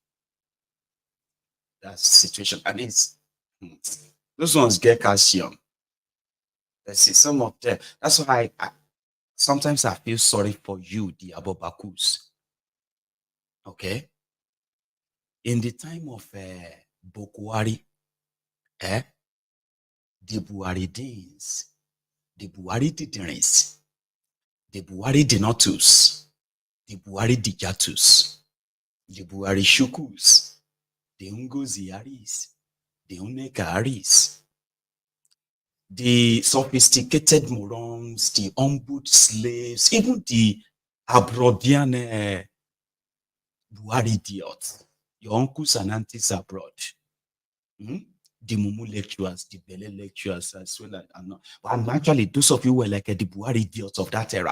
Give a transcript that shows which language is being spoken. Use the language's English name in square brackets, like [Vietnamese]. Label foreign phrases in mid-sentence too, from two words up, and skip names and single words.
[English] That's the situation. And it's those ones get calcium. Let's see some of them. That's why sometimes I feel sorry for you, the Abobakus. Okay. In the time of Bokohari, the Buharidins, the Buhari Diderins, the Buhari Denotus, the Buhari Dijatus, the Buhari Shukus, the Ungoziaris, the Unekaris, the sophisticated morons, the humbled slaves, even the Abrodian Buhari idiots, your uncles and aunties abroad, the Mumu lecturers, the Bele lecturers, as well as but actually those of you were like the Buhari idiots of that era.